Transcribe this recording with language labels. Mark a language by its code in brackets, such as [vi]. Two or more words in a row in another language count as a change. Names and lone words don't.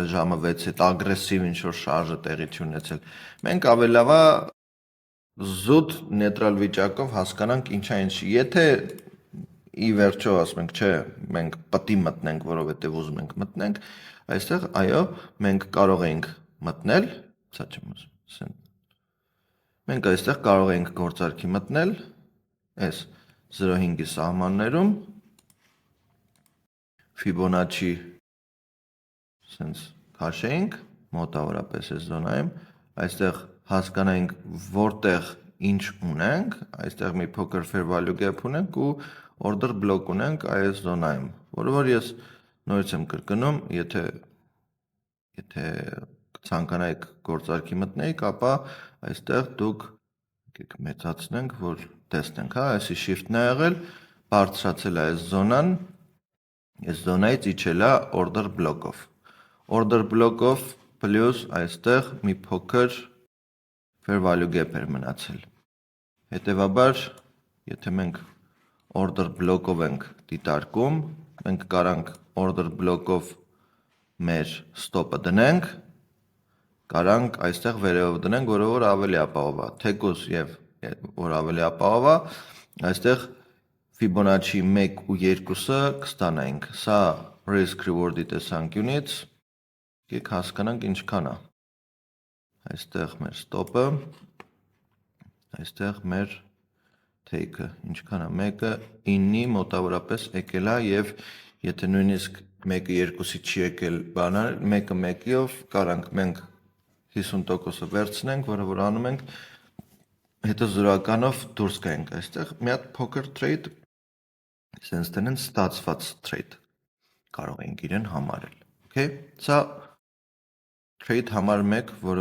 [hy] ժամը 6-ի հետ ագրեսիվ ինչ-որ շարժը տեղի չի ունեցել, մենք ավելի լավ է զուտ նեյտրալ վիճակով հասկանանք ինչա ինչի, եթե ի վերջո ասում ենք, չէ, մենք պտի մտնենք, որովհետև ուզում ենք մտնենք, այստեղ, այո, մենք կարող ենք մտնել, սա չեմ ուզում, մենք այստեղ կարող ենք գործարքի մտնել, այս 0.5-ի սահմաններում, Fibonacci սենց քաշեինք, մոտավորապես այս զոնայում, այստեղ հասկանայինք որտեղ ինչ ունենք, այստեղ մի փոքր [en] fair value gap [hy] ունենք ու [en] order block [hy] ունենք այս զոնայում, որը որ ես նորից եմ կրկնում, եթե ցանկանայիք գործարքի մտնեիք, ապա այստեղ դուք մեծացնենք, որ տեսնենք, այսի shift-ն է եղել, բարձրացել է այս զոնան, այս զոնայից իջել է [en] order block-ով, order block-ով [hy] պլյուս այստեղ մի փոքր [en] fair value gap [hy] էր մնացել, հետևաբար, եթե մենք [en] order block-ով [hy] ենք դիտարկում, մենք կարանք [en] order block-ով [hy] մեր stop-ը դնենք, կարանք այստեղ վերևով դնենք, որը որ ավելի ապահով է, թեկուզ և որ ավելի ապահով է, այստեղ Fibonacci 1 ու 2-ը կստանայինք, սա [en] risk reward-ի [hy] տեսանկյունից, եկեք հասկանանք ինչքան է, այստեղ մեր stop-ը, այստեղ մեր take-ը ինչքան է 1-ը 9-ի մոտավորապես եկել է եւ եթե նույնիսկ 1-ը 2-ից չի եկել բանալ 1-ը 1-ով կարանք մենք 50%-ը վերցնենք, որը որ անում ենք հետո զրոականով դուրս գայինք այստեղ մի հատ փոքր [en] trade sense [hy] տնեն ստացված trade կարող ենք իրեն համարել okay սա trade համար 1 որը